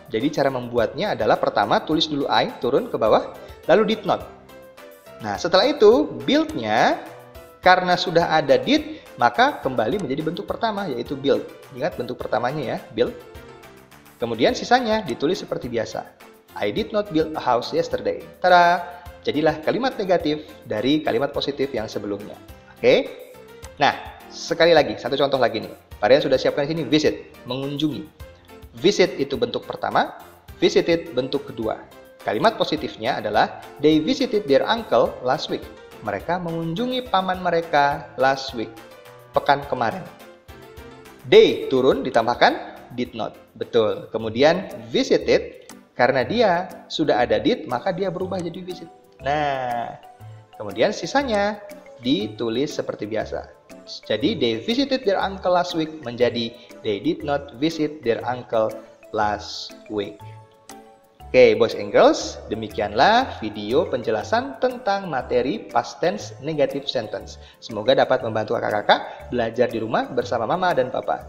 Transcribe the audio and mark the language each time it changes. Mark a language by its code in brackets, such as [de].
[id] Jadi cara membuatnya adalah pertama tulis dulu I, turun ke bawah, lalu [en] did not. [id] Nah, setelah itu build-nya karena sudah ada did, maka kembali menjadi bentuk pertama, yaitu build. Ingat bentuk pertamanya ya, build. Kemudian sisanya ditulis seperti biasa. [en] I did not build a house yesterday. Tada! [id] Jadilah kalimat negatif dari kalimat positif yang sebelumnya. Oke? Nah, sekali lagi, satu contoh lagi nih. Kalian sudah siapkan di sini visit, mengunjungi. Visit itu bentuk pertama, visited bentuk kedua. Kalimat positifnya adalah [en] they visited their uncle last week. [id] Mereka mengunjungi paman mereka [en] last week, [id] pekan kemarin. They turun ditambahkan [en] did not. [id] Betul. Kemudian visited, karena dia sudah ada did, maka dia berubah jadi visit. Nah, kemudian sisanya ditulis seperti biasa. Jadi [en] they visited their uncle last week [id] menjadi [en] they did not visit their uncle last week. Oke, boys and girls, [id] demikianlah video penjelasan tentang materi [en] past tense negative sentence. [id] Semoga dapat membantu kakak-kakak belajar di rumah bersama mama dan papa.